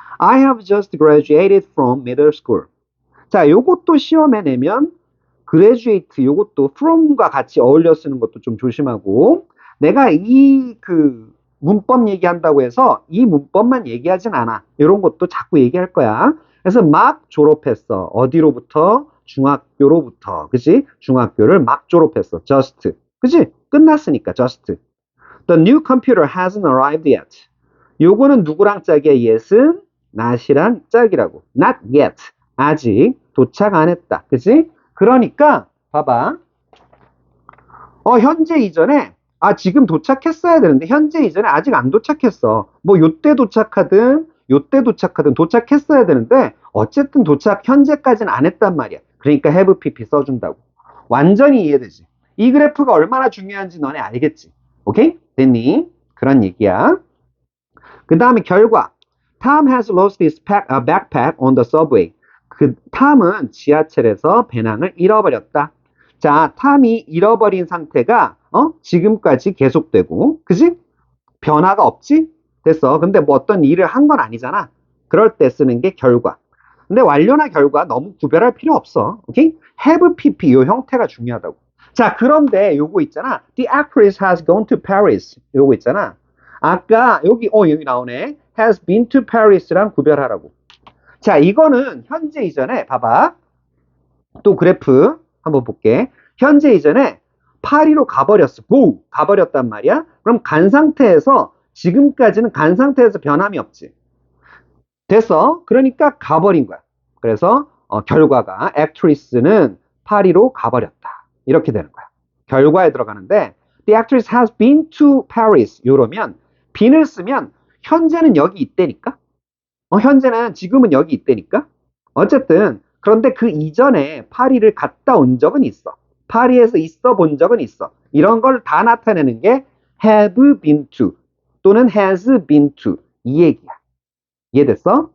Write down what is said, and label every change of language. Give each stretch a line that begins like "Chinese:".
English: I have just graduated from middle school.
Korean: 자, 요것도 시험에 내면 graduate 요것도 from과 같이 어울려 쓰는 것도 좀 조심하고 내가 이 문법 얘기한다고 해서 이 문법만 얘기하진 않아. 이런 것도 자꾸 얘기할 거야. 그래서 막 졸업했어. 어디로부터? 중학교로부터. 그치? 중학교를 막 졸업했어. just. 그치? 끝났으니까 just.
English: The new computer hasn't arrived yet.
Korean: 요거는 누구랑 짝이야? yes은 not이랑 짝이라고. not yet. 아직 도착 안 했다. 그치? 그러니까 봐봐. 현재 이전에 지금 도착했어야 되는데 현재 이전에 아직 안 도착했어. 뭐 요때 도착하든 요때 도착하든 도착했어야 되는데 어쨌든 도착 현재까지는 안 했단 말이야. 그러니까 have pp 써준다고. 완전히 이해되지? 이 그래프가 얼마나 중요한지 너네 알겠지? 오케이? 됐니? 그런 얘기야. 그 다음에 결과.
English: Tom has lost his backpack on the subway.
Korean: 그 탐은 지하철에서 배낭을 잃어버렸다. 자, 탐이 잃어버린 상태가 지금까지 계속되고, 그지? 변화가 없지? 됐어. 근데 뭐 어떤 일을 한 건 아니잖아. 그럴 때 쓰는 게 결과. 근데 완료나 결과 너무 구별할 필요 없어. 오케이? have pp 요 형태가 중요하다고. 자, 그런데 요거 있잖아.
English: The actress has gone to Paris.
Korean: 요거 있잖아. 아까 여기 나오네.
English: has been to Paris
Korean: 랑 구별하라고. 자, 이거는 현재 이전에 봐봐. 또 그래프 한번 볼게. 현재 이전에 파리로 가버렸어. 고! 가버렸단 말이야. 그럼 간 상태에서 지금까지는 간 상태에서 변함이 없지. 됐어. 그러니까 가버린 거야. 그래서 결과가 actress는 파리로 가버렸다. 이렇게 되는 거야. 결과에 들어가는데
English: the actress has been to Paris.
Korean: 이러면 bene을 쓰면 현재는 여기 있다니까. 현재는 지금은 여기 있다니까. 어쨌든 그런데 그 이전에 파리를 갔다 온 적은 있어. 파리에서 있어 본 적은 있어. 이런 걸 다 나타내는 게 have been to 또는 has been to 이 얘기야. 이해됐어?